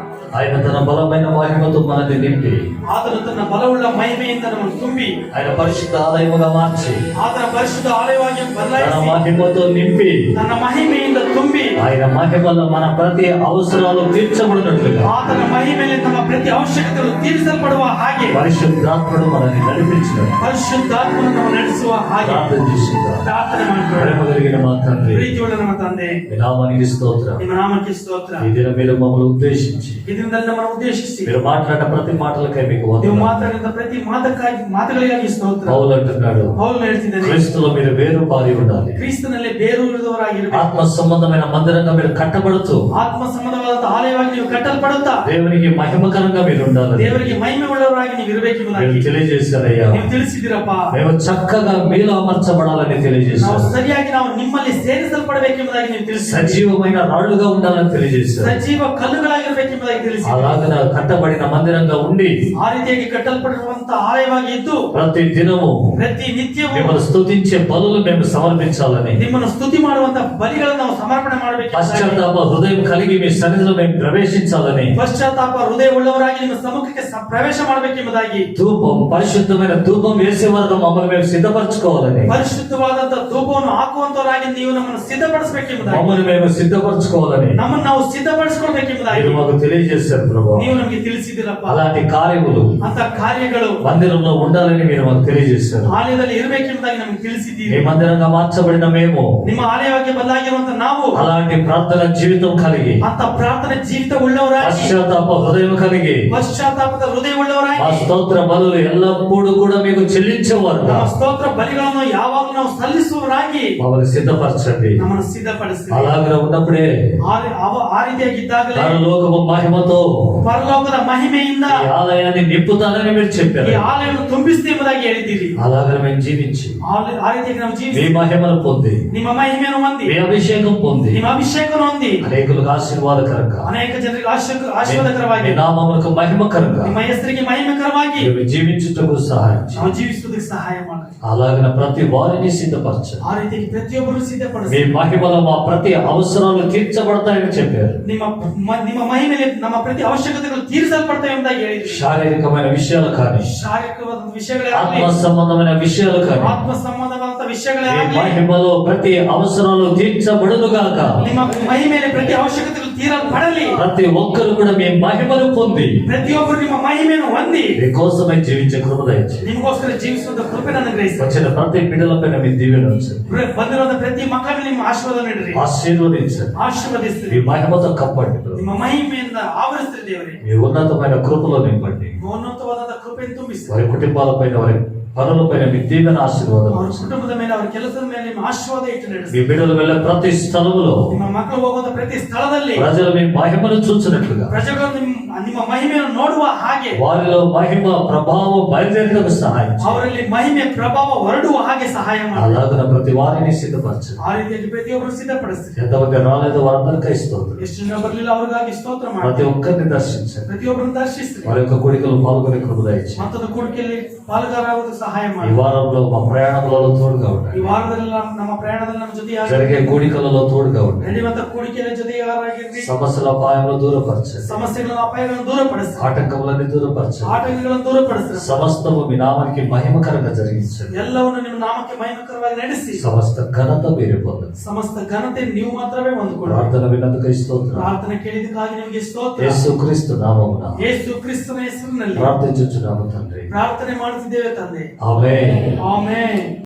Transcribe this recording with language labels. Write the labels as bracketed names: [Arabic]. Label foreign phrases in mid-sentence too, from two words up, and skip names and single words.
[Telugu] ఆయన తన బలమైన మహిమతో మనల్ని నింపి [Kannada] ಆತನು ತನ್ನ ಬಲವುಳ್ಳ ಮಹಿಮೆಯಿಂದ ನಮ್ಮನ್ನು ತುಂಬಿ [Telugu] ఆయన పరిశుద్ధ ఆలయముగా మార్చి [Kannada] ಆತನ ಪರಿಶುದ್ಧ ಆಲಯವಾಗಿ [Telugu] తన [Kannada] ಬದಲಾಯಿಸಿ [Telugu] మహిమతో నింపి [Kannada] ತನ್ನ ಮಹಿಮೆಯಿಂದ ತುಂಬಿ [Telugu] ఆయన మహిమలో మన ప్రతి అవసరాలు తీర్చబడినట్లుగా [Kannada] ಆತನ ಮಹಿಮೆಯಲ್ಲಿ ನಮ್ಮ ಪ್ರತಿ ಅವಶ್ಯಕತೆಗಳು ತೀರಿಸಲ್ಪಡುವ ಹಾಗೆ [Telugu] పరిశుద్ధాత్ముడు మనల్ని నడిపించిన [Kannada] ಪರಿಶುದ್ಧಾತ್ಮನು ನಾವು ನಡೆಸುವ ಹಾಗೆ [Telugu] ప్రార్థన చేస్తున్నారు. [Kannada] ಪ್ರಾರ್ಥನೆ ಮಾಡಿಕೊಳ್ಳೋಣ. [Telugu] ప్రేమ కలిగిన మా తండ్రి, [Kannada] ಪ್ರೀತಿಯುಳ್ಳ ನಮ್ಮ ತಂದೆ, [Telugu] మీ నామానికి స్తోత్రం. [Kannada] ನಿಮ್ಮ ನಾಮಕ್ಕೆ ಸ್ತೋತ್ರ. [Telugu] ఈ దినం మీరు మమ్మల్ని ఉద్దేశించి [Kannada] ಈ ದಿನದಲ್ಲಿ ನಮ್ಮನ್ನು ಉದ್ದೇಶಿಸಿ [Telugu] మీరు మాట్లాడిన ప్రతి మాటలకై మీకు [Kannada] ನೀವು [Telugu] వందనాలు. [Kannada] ಮಾತಾಡಿದ ಪ್ರತಿ ಮಾತುಗಳಿಗಾಗಿ ಸ್ತೋತ್ರ. [Telugu] పౌలు అంటున్నాడు, [Kannada] ಪೌಲನು ಹೇಳ್ತಿದ್ದಾನೆ, [Telugu] క్రీస్తులో మీరు వేరు పారి ఉండాలి. [Kannada] ಕ್ರಿಸ್ತನಲ್ಲಿ ಬೇರೂರಿದವರಾಗಿರಬೇಕು. [Telugu] ఆత్మ సంబంధమైన మందిరంగా మీరు కట్టబడుతూ [Kannada] ಆತ್ಮ ಸಂಬಂಧವಾದ ಆಲಯವಾಗಿ ನೀವು ಕಟ್ಟಲ್ಪಡುತ್ತಾ [Telugu] దేవునికి మహిమకరంగా మీరు ఉండాలి. [Kannada] ದೇವರಿಗೆ ಮಹಿಮೆ ಉಳ್ಳವರಾಗಿ ನೀವು [Telugu] మీరు [Kannada] ಇರಬೇಕೆಂಬುದಾಗಿ [Telugu] తెలియజేశారయ్యా. [Kannada] ನೀವು ತಿಳಿಸಿದಿರಪ್ಪ. [Telugu] మేము చక్కగా మీలో అమర్చబడాలని [Kannada] ನಾವು [Telugu] తెలియజేశారు. [Kannada] ಸರಿಯಾಗಿ ನಾವು ನಿಮ್ಮಲ್ಲಿ ಸೇರಿಸಲ್ಪಡಬೇಕೆಂಬುದಾಗಿ ನೀವು ತಿಳಿಸಿ [Telugu] సజీవమైన రాళ్లుగా ఉండాలని తెలియజేశారు. [Kannada] ಸಜೀವ ಕಲ್ಲುಗಳಾಗಿರ್ಬೇಕೆಂಬುದಾಗಿ ತಿಳಿಸಿ [Telugu] అలాగన కట్టబడిన మందిరంగా ఉండి [Kannada] ಆ ರೀತಿಯಾಗಿ ಕಟ್ಟಲ್ಪಟ್ಟಿರುವಂತಹ ಆಲಯವಾಗಿ ಇದ್ದು [Telugu] ప్రతి దినము [Kannada] ಪ್ರತಿ ನಿತ್ಯವೂ [Telugu] మిమ్మల్ని స్తుతించే బలులు మేము సమర్పించాలని, [Kannada] ನಿಮ್ಮನ್ನು ಸ್ತುತಿ ಮಾಡುವಂತಹ ಬಲಿಗಳನ್ನು ನಾವು ಸಮರ್ಪಣೆ ಮಾಡಬೇಕು. [Telugu] పశ్చాత్తాప హృదయం కలిగి మీ సన్నిధిలో మేము ప్రవేశించాలని, [Kannada] ಪಶ್ಚಾತ್ತಾಪ ಹೃದಯ ಉಳ್ಳವರಾಗಿ ನಿಮ್ಮ ಸಮ್ಮುಖಕ್ಕೆ ಪ್ರವೇಶ ಮಾಡಬೇಕೆಂಬುದಾಗಿ, [Telugu] ధూపం పరిశుద్ధమైన ధూపం వేసే వరకు మమ్మల్ని మేము సిద్ధపరచుకోవాలని, [Kannada] ಪರಿಶುದ್ಧವಾದಂತಹ ಧೂಪವನ್ನು ಹಾಕುವಂತವರಾಗಿ ನೀವು ನಮ್ಮನ್ನು ಸಿದ್ಧಪಡಿಸಬೇಕೆಂಬುದಾಗಿ, [Telugu] మమ్మల్ని మేము సిద్ధపరచుకోవాలని [Kannada] ನಮ್ಮನ್ನು ನಾವು ಸಿದ್ಧಪಡಿಸಿಕೊಳ್ಬೇಕೆಂಬುದಾಗಿ [Telugu] మీరు మాకు తెలియజేశారు ప్రభు. [Kannada] ನೀವು ನಮಗೆ ತಿಳಿಸಿದಿರಪ್ಪ. [Telugu] అలాంటి కార్యములు [Kannada] ಅಂತ ಕಾರ್ಯಗಳು [Telugu] మందిరంలో ఉండాలని మీరు మాకు తెలియజేశారు. [Kannada] ಆಲಯದಲ್ಲಿ ಇರಬೇಕೆಂಬುದಾಗಿ ನಮಗೆ ತಿಳಿಸಿದ್ದೀರಿ. [Telugu] మీ మందిరంగా మార్చబడిన మేము [Kannada] ನಿಮ್ಮ ಆಲಯವಾಗಿ ಬದಲಾಗಿರುವಂತ ನಾವು [Telugu] అలాంటి ప్రార్థన జీవితం కలిగి, [Kannada] ಅಂತ ಪ್ರಾರ್ಥನೆ ಜೀವಿತ ಉಳ್ಳವರಾಗಿ, [Telugu] పశ్చాత్తాప హృదయం కలిగి, [Kannada] ಪಶ್ಚಾತ್ತಾಪದ ಹೃದಯ [Telugu] మా [Kannada] ಉಳ್ಳವರಾಗಿ, [Telugu] స్తోత్ర బలులు ఎల్లప్పుడూ కూడా మీకు చెల్లించేవారు [Kannada] ನಮ್ಮ ಸ್ತೋತ್ರ ಬಲಿಗಳನ್ನು ಯಾವಾಗಲೂ ನಾವು ಸಲ್ಲಿಸುವವರಾಗಿ [Telugu] మమ్మల్ని సిద్ధపరచండి. [Kannada] ನಮ್ಮನ್ನು ಸಿದ್ಧಪಡಿಸಿ. [Telugu] అలాగే ఉన్నప్పుడే [Kannada] ಆ ರೀತಿಯಾಗಿದ್ದಾಗಲೇ [Telugu] పరలోకపు మహిమతో [Kannada] ಪರಲೋಕದ ಮಹಿಮೆಯಿಂದ [Telugu] ఈ ఆలయాన్ని నింపుతానని మీరు [Kannada] ಈ [Telugu] చెప్పారు. [Kannada] ಆಲಯವನ್ನು ತುಂಬಿಸ್ತೀವಿ ಎಂಬುದಾಗಿ ಹೇಳಿದ್ದೀರಿ. [Telugu] అలాగే మేము జీవించి [Kannada] ಆ ರೀತಿಯಾಗಿ ನಾವು [Telugu] మీ [Kannada] ಜೀವಿಸಿ [Telugu] మహిమను పొంది, [Kannada] ನಿಮ್ಮ ಮಹಿಮೆಯನ್ನು ಹೊಂದಿ, [Telugu] మీ అభిషేకం పొంది, [Kannada] ನಿಮ್ಮ ಅಭಿಷೇಕವನ್ನು ಹೊಂದಿ [Telugu] అనేకులకు ఆశీర్వాదకరంగా, [Kannada] ಅನೇಕ ಜನರಿಗೆ [Telugu] మీ [Kannada] ಆಶೀರ್ವಾದಕರವಾಗಿ, [Telugu] నామములకు మహిమకరంగా [Kannada] ನಿಮ್ಮ ಹೆಸರಿಗೆ ಮಹಿಮಕರವಾಗಿ [Telugu] మేము జీవించుటకు సహాయం చేయండి. [Kannada] ನಾವು ಜೀವಿಸುವುದಕ್ಕೆ ಸಹಾಯ ಮಾಡಿ. [Telugu] అలాగిన ప్రతి వారిని సిద్ధపరచండి. [Kannada] ಆ ರೀತಿಯಾಗಿ ಪ್ರತಿಯೊಬ್ಬರು [Telugu] మీ [Kannada] ಸಿದ್ಧಪಡಿಸಿ. [Telugu] మహిమలో మా ప్రతి అవసరాలు తీర్చబడతాయని చెప్పారు. [Kannada] ನಿಮ್ಮ ಮಹಿಮೆಯಲ್ಲಿ ನಮ್ಮ ಪ್ರತಿ ಅವಶ್ಯಕತೆಗಳು ತೀರಿಸಲ್ಪಡ್ತವೆ ಎಂಬುದಾಗಿ ಹೇಳಿದ್ರಿ. [Telugu] శారీరకమైన విషయాలు కానీ, [Kannada] ಶಾರೀರಿಕವಾದ [Telugu] ఆత్మ [Kannada] ವಿಷಯಗಳಾಗಲಿ, [Telugu] సంబంధమైన విషయాలు కానీ, [Kannada] ಆತ್ಮ ಸಂಬಂಧವಾದ ವಿಷಯಗಳೇ [Telugu] ఈ [Kannada] ಆಗಲಿ, [Telugu] మహిమలో ప్రతి అవసరాలు తీర్చబడును గాక. [Kannada] ನಿಮ್ಮ ಮಹಿಮೆಯಲ್ಲಿ ಪ್ರತಿ ಅವಶ್ಯಕತೆಗಳು ತೀರಲ್ಪಡಲಿ. [Telugu] ప్రతి ఒక్కరు కూడా మీ మహిమను పొంది [Kannada] ಪ್ರತಿಯೊಬ್ಬರು ನಿಮ್ಮ ಮಹಿಮೆಯನ್ನು ಹೊಂದಿ [Telugu] మీకోసమే జీవించే కృప దయచేయండి. [Kannada] ನಿಮಗೋಸ್ಕರ ಜೀವಿಸುವಂತ ಕೃಪೆಯನ್ನು ಅನುಗ್ರಹಿಸಿ. [Telugu] వచ్చిన ప్రతి బిడ్డలపైన మీ దీవెన ఉంచండి, [Kannada] ಬಂದಿರುವಂತ ಪ್ರತಿ ಮಕ್ಕಳ ಮೇಲೆ ನಿಮ್ಮ ಆಶೀರ್ವಾದ ನೀಡಿರಿ, [Telugu] ఆశీర్వదించండి, [Kannada] ಆಶೀರ್ವದಿಸ್ತೀರಿ, [Telugu] మీ మహిమతో కప్పండి, [Kannada] ನಿಮ್ಮ ಮಹಿಮೆಯಿಂದ ಆವರಿಸ್ತೀರಿ ದೇವರೇ. [Telugu] మీ ఉన్నతమైన కృపలో నింపండి. [Kannada] ಉನ್ನತವಾದ ಕೃಪೆಯನ್ನು ತುಂಬಿಸಿ [Telugu] వారి కుటుంబాలపైన వారి పనులపైన మీ దీవెన ఆశీర్వాదం [Kannada] ಅವರ [Telugu] ఉంచండి. [Kannada] ಕುಟುಂಬದ ಮೇಲೆ ಅವರ ಕೆಲಸದ ಮೇಲೆ ನಿಮ್ಮ ಆಶೀರ್ವಾದ ಇಟ್ಟು [Telugu] మీ [Kannada] ನಡೆಸಿ. [Telugu] బిడ్డలు వెళ్ళే ప్రతి స్థలములో [Kannada] ನಿಮ್ಮ ಮಕ್ಕಳು ಹೋಗುವಂತ ಪ್ರತಿ ಸ್ಥಳದಲ್ಲಿ [Telugu] ప్రజలు మీ మహిమను చూచినట్లుగా [Kannada] ಪ್ರಜೆಗಳು ನಿಮ್ಮ ಮಹಿಮೆಯನ್ನು ನೋಡುವ ಹಾಗೆ, [Telugu] వారిలో మహిమ ప్రభావం బయలుదేరటకు సహాయం చేయండి. [Kannada] ಅವರಲ್ಲಿ ಮಹಿಮೆ ಪ್ರಭಾವ ಹೊರಡುವ ಹಾಗೆ ಸಹಾಯ ಮಾಡಿ. [Telugu] అలాగన ప్రతి వారిని సిద్ధపరచండి. [Kannada] ಆ ರೀತಿಯಲ್ಲಿ ಪ್ರತಿಯೊಬ್ಬರು ಸಿದ್ಧಪಡಿಸ್ತೀರಿ. [Telugu] ఎంతమంది రాలేదో వారందరికీ స్తోత్రం. [Kannada] ಎಷ್ಟು ಜನ ಬರಲಿಲ್ಲ ಅವ್ರಿಗಾಗಿ ಸ್ತೋತ್ರ [Telugu] ప్రతి [Kannada] ಮಾಡಿ. [Telugu] ఒక్కరిని దర్శించండి. [Kannada] ಪ್ರತಿಯೊಬ್ಬರನ್ನು ದರ್ಶಿಸ್ತೀರಿ. [Telugu] వారి యొక్క కోరికలు పాల్గొనే కృప దయచేయండి. [Kannada] ಮತ್ತೊಂದು ಕೂಡಿಕೆಯಲ್ಲಿ ಪಾಲುಗಾರಾಗುವುದು ಸಹಾಯ [Telugu] ఈ [Kannada] ಮಾಡಿ. [Telugu] వారంలో మా ప్రయాణములలో తోడుగా [Kannada] ಈ [Telugu] ఉండండి. [Kannada] ವಾರದಲ್ಲಿ ನಮ್ಮ ಪ್ರಯಾಣದಲ್ಲಿ ನಮ್ಮ ಜೊತೆಯಾಗಿ [Telugu] జరిగే కూడికలలో తోడుగా ఉండండి. [Kannada] ನಡೆಯುವಂತ ಕೂಡಿಕೆಯಲ್ಲಿ ಜೊತೆಯಾಗಿರ್ರಿ. [Telugu] సమస్యల అపాయంలో దూరపరచండి. [Kannada] ಸಮಸ್ಯೆಗಳ ಅಪಾಯಗಳನ್ನು ದೂರಪಡಿಸ್ರಿ. [Telugu] ఆటంకములన్నీ దూరపరచండి. [Kannada] ಆಟಂಕಗಳನ್ನು ದೂರಪಡಿಸ್ರಿ. [Telugu] సమస్తము మీ నామానికి మహిమకరంగా జరిగించండి. [Kannada] ಎಲ್ಲವನ್ನು ನಿಮ್ಮ ನಾಮಕ್ಕೆ ಮಹಿಮಕರವಾಗಿ ನಡೆಸಿ [Telugu] సమస్త ఘనత మీరే పొందండి. [Kannada] ಸಮಸ್ತ ಘನತೆ ನೀವು ಮಾತ್ರವೇ ಹೊಂದಿಕೊಳ್ಳಿ. [Telugu] ప్రార్థన విన్నందుకు స్తోత్రం. [Kannada] ಪ್ರಾರ್ಥನೆ ಕೇಳಿದಕ್ಕಾಗಿ ನಿಮಗೆ ಸ್ತೋತ್ರ. [Telugu] యేసుక్రీస్తు నామమున [Kannada] ಯೇಸು ಕ್ರಿಸ್ತನ ಹೆಸರಿನಲ್ಲಿ [Telugu] ప్రార్థించుచున్నాము తండ్రి. [Kannada] ಪ್ರಾರ್ಥನೆ ಮಾಡುತ್ತಿದ್ದೇವೆ ತಂದೆ. [Telugu] ఆమేన్. [Kannada] ಆಮೆನ್.